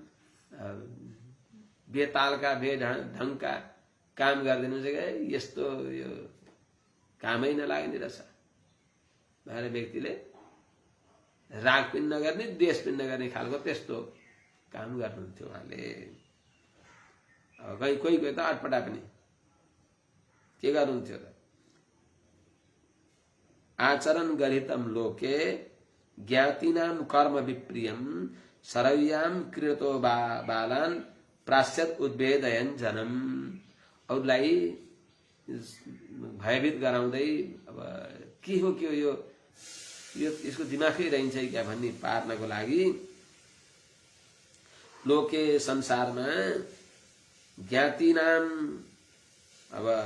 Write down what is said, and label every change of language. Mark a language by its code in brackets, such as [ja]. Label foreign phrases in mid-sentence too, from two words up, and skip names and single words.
[ne] बेतालका बेढङ्गका काम गरिदिनुहुन्छ कि यस्तो यो कामै नलाग्ने रहेछ भनेर व्यक्तिले राग पनि नगर्ने द्वेष पनि नगर्ने खालको त्यस्तो काम गर्नुहुन्थ्यो उहाँले। अब कोही कोही त अटपटा पनि के गर्नुहुन्थ्यो त, [sa] आचरण गरितम लोके ज्ञातिनाम कर्म विप्रियम सरव्याम क्रीडतो बालान प्राश्यत उद्वेदयन जनम। [ne] अरूलाई भयभीत गराउँदै अब के हो यो यसको दिमागै रहन्छ क्या भन्ने पार्नको लागि लोके संसारमा [sa] ज्ञाति नाम [ne] अब